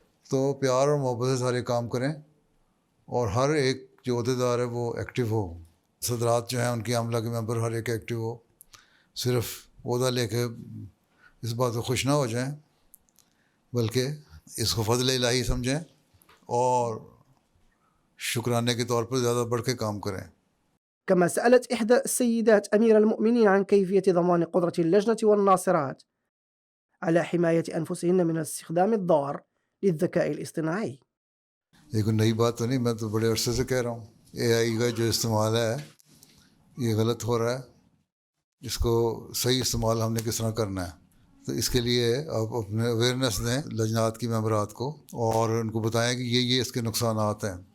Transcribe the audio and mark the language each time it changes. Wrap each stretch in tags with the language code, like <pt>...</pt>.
<ur>تو پیار اور محبت سے سارے کام کریں، اور ہر ایک جو عہدیدار ہے وہ ایکٹیو ہو. صدرات جو ہیں ان کی عملہ کے ممبر ہر ایک ایکٹیو ہو. صرف عہدہ لے کے اس بات کو خوش نہ ہو جائیں بلکہ اس کو فضل الہی سمجھیں اور شکرانے کے طور پر زیادہ بڑھ کے کام کریں.</ur> <ar>كما سألت إحدى السيدات أمير المؤمنين عن كيفية ضمان قدرة اللجنة والناصرات على حماية أنفسهن من الاستخدام الضار للذكاء الاصطناعي.</ar> <ur>یہ کوئی نئی بات تو نہیں، میں تو بڑے عرصے سے کہہ رہا ہوں اے آئی کا جو استعمال ہے یہ غلط ہو رہا ہے. اس کو صحیح استعمال ہم نے کس طرح کرنا ہے، تو اس کے لیے آپ اپنے اویئرنیس دیں لجنات کی ممبرات کو، اور ان کو بتائیں کہ یہ اس کے نقصانات ہیں.</ur>